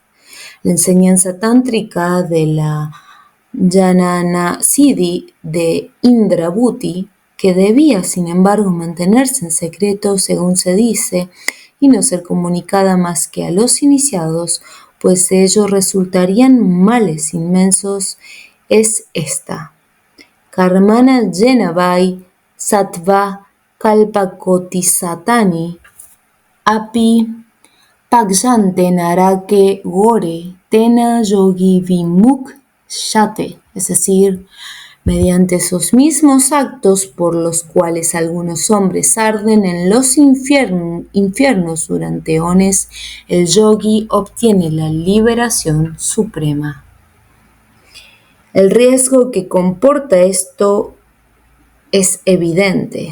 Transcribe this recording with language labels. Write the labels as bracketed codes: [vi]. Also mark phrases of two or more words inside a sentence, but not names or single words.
[es] La enseñanza tántrica de la Jnana Siddhi de Indrabhuti, que debía sin embargo mantenerse en secreto según se dice, y no ser comunicada más que a los iniciados, pues de ello resultarían males inmensos, es esta. [sa] कर्मणा जेनवै सत्त्व कल्पकोटिशतानि अपि पग्यन्ते नरके गोरे तेन योगी विमुक् शते, [es] es decir, mediante esos mismos actos por los cuales algunos hombres arden en los infiernos durante eones, el yogi obtiene la liberación suprema. El riesgo que comporta esto es evidente.